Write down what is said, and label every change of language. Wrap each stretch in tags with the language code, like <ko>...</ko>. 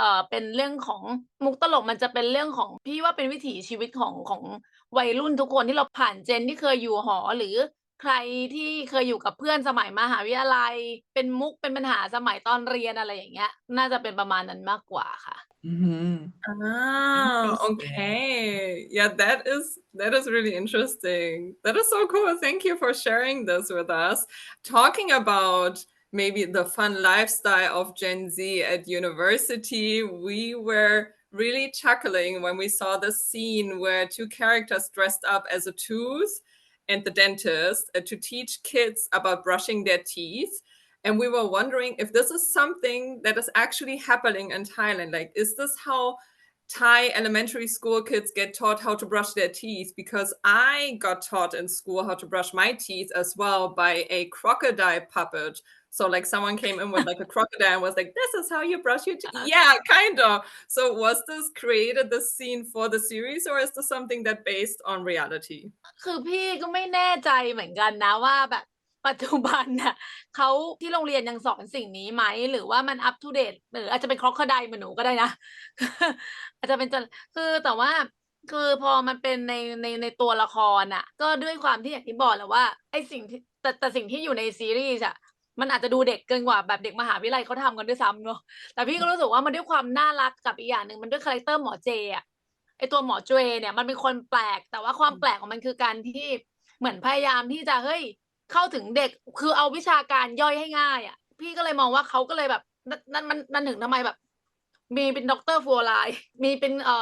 <th>เป็นเรื่องของมุกตลกมันจะเป็นเรื่องของพี่ว่าเป็นวิถีชีวิตของวัยรุ่นทุกคนที่เราผ่านเจนที่เคยอยู่หอหรือใครที่เคยอยู่กับเพื่อนสมัยมหาวิทยาลัยเป็นมุกเป็นปัญหาสมัยตอนเรียนอะไรอย่างเงี้ยน่าจะเป็นประมาณนั้นมากกว่าค่ะ</th> <en>Mm-hmm. Interesting. Okay. Yeah, that is really interesting. That is so cool. Thank you for sharing this with us. Talking about maybe the fun lifestyle of Gen Z at university, we were really chuckling when we saw the scene where two characters dressed up as a tooth and the dentist to teach kids about brushing their teeth. And we were wondering if this is something that is actually happening in Thailand. Like, is this how Thai elementary school kids get taught how to brush their teeth? Because I got taught in school how to brush my teeth as well by a crocodile puppet. So like someone came in with like a crocodile and was like, this is how you brush your teeth. Yeah, kind of. So was this created, this scene for the series, or is this something that based on reality?</en> <th>คือพี่ก็ไม่แน่ใจเหมือนกันนะว่าแบบปัจจุบันน่ะเขาที่โรงเรียนยังสอนสิ่งนี้ไหมหรือว่ามันอัปทูเดตหรืออาจจะเป็นครอกโคไดล์เหมือนหนูก็ได้นะ อาจจะเป็นคือแต่ว่าคือพอมันเป็น ในตัวละครน่ะก็ด้วยความที่อย่างที่บอกแหละว่าไอ้สิ่งที่แต่สิ่งที่อยู่ในซีรีส์อะมันอาจจะดูเด็กเกินกว่าแบบเด็กมหาวิทยาลัยเขาทำกันด้วยซ้ำเนาะแต่พี่ก็รู้สึกว่ามันด้วยความน่ารักกับอีกอย่างหนึ่งมันด้วยคาแรคเตอร์หมอเจอะไอตัวหมอเจเนี่ยมันเป็นคนแปลกแต่ว่าความแปลกของมันคือการที่เหมือนพยายามที่จะเฮ้ยเข้าถึงเด็กคือเอาวิชาการย่อยให้ง่ายอ่ะพี่ก็เลยมองว่าเขาก็เลยแบบนั่นมันถึงทำไมแบบมีเป็นด็อกเตอร์ฟัวไลน์มีเป็น</th>